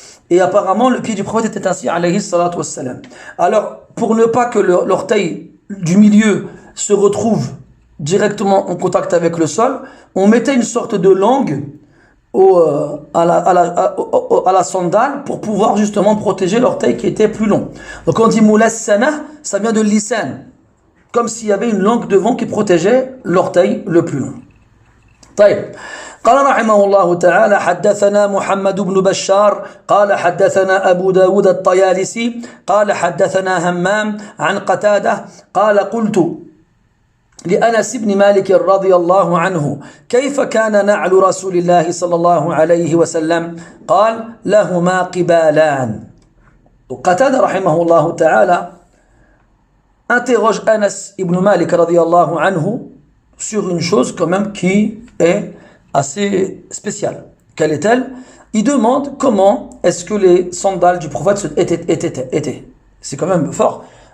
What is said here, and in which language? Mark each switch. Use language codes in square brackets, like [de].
[fr] Et apparemment, le pied du prophète était ainsi, alayhi salatu wassalam. Alors, pour ne pas que l'orteil du milieu se retrouve directement en contact avec le sol, on mettait une sorte de langue à la sandale pour pouvoir justement protéger l'orteil qui était plus long. Donc quand on dit mulassana, ça vient de lisan, comme s'il y avait une langue devant qui protégeait l'orteil le plus long. [ar] طيب. قال رحمه الله تعالى حدثنا محمد بن بشار قال حدثنا أبو داود الطيالسي قال حدثنا همام عن قتادة قال قلت لأنس بن مالك رضي الله عنه كيف كان نعل رسول الله صلى الله عليه وسلم قال لهما قبالان. قتادة رحمه الله تعالى [fr] interroge Anas ibn Malik radiyallahu anhu sur une chose quand même qui est assez spéciale. Quelle est-elle? Il demande comment est-ce que les sandales du prophète étaient. C'est quand même fort.